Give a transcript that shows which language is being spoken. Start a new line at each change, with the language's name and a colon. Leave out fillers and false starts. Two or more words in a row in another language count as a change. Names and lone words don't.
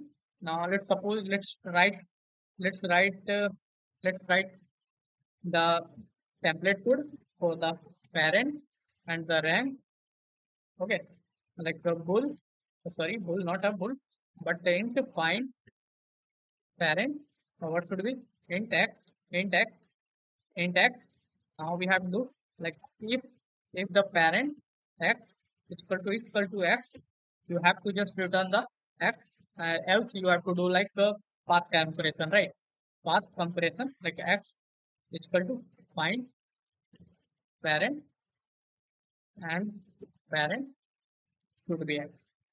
English: Now let's write let's write the template code for the parent and the rank. Okay, like a bull, sorry, bull, not a bull, but the int find parent. What should be int x, int x, int x. Now we have to do like if the parent x is equal to x, you have to just return the x. Else you have to do like a path comparison, right? Path comparison, like x is equal to find parent, and parent should be x.